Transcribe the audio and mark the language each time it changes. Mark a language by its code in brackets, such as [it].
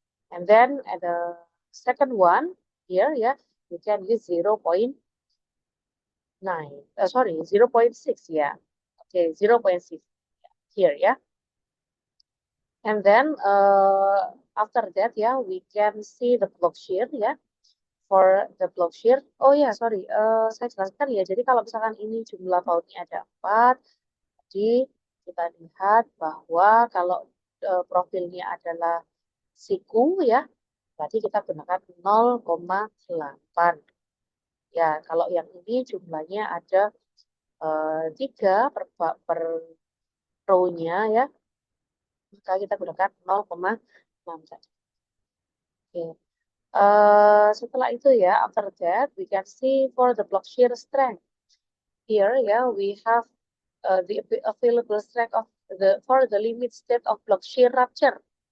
[en] And then at the second one here, yeah, you can use 0.9, sorry, 0.6, yeah, okay, 0.6 here, yeah. And then after that, yeah, we can see the block shear, ya. For the block shear, oh ya, sorry, [id] saya jelaskan ya. Jadi kalau misalkan ini jumlah bautnya ada 4, jadi kita lihat bahwa kalau profilnya adalah siku, ya, berarti kita gunakan 0,8. Ya, kalau yang ini jumlahnya ada 3 per row-nya, ya, maka kita gunakan 0,6 saja. Oke. Setelah itu ya, [en] after that, we can see for the block shear strength. Here, yeah, we have the available strength of for the limit state of block shear rupture.